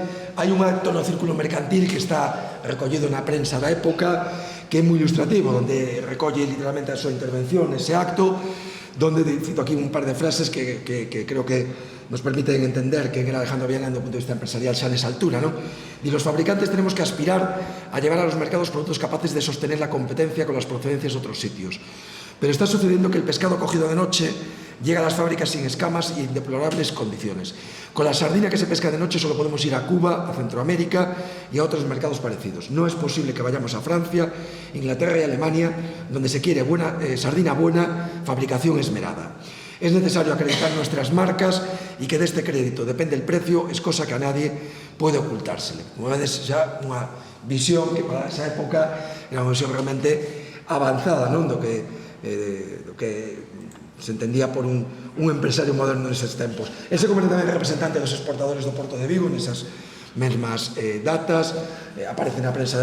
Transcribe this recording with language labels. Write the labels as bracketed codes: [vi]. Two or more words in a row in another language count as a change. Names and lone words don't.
[gl] Hai un acto no Círculo Mercantil que está recollido na prensa da época, que é moi ilustrativo, onde recolle literalmente a súa intervención nese acto, donde cito aquí un par de frases que creo que nos permiten entender que era Alejandro Viana desde o punto de vista empresarial xa nesa altura, [es] ¿no? Y los fabricantes tenemos que aspirar a llevar a los mercados productos capaces de sostener la competencia con las procedencias de otros sitios. Pero está sucediendo que el pescado cogido de noche llega a las fábricas sin escamas y en deplorables condiciones. Con la sardina que se pesca de noche solo podemos ir a Cuba, a Centroamérica y a otros mercados parecidos. No es posible que vayamos a Francia, Inglaterra y Alemania, donde se quiere sardina buena, fabricación esmerada. Es necesario acreditar nuestras marcas y que de este crédito depende el precio, es cosa que a nadie puede ocultársele. [gl] Como vedes, xa unha visión que para esa época era unha visión realmente avanzada, non? Do que se entendía por un empresario moderno neses tempos. El se converte tamén representante dos exportadores do Porto de Vigo nesas mesmas datas, aparece na prensa